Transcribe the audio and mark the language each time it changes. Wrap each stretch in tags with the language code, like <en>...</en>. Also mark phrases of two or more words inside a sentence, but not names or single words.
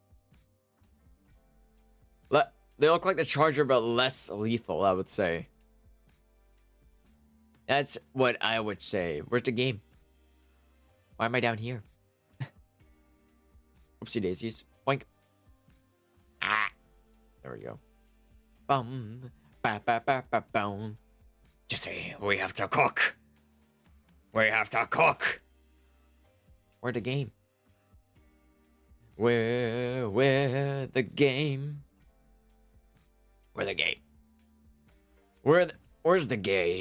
<en>They look like the Charger, but less lethal, I would say. That's what I would say. Where's the game? Why am I down here? Oopsie daisies. Boink. Ah. There we go. Bum. Ba ba ba ba boom. Just say, we have to cook. We have to cook. Where the game? Where the game? Where the game? Where's the gay?</en>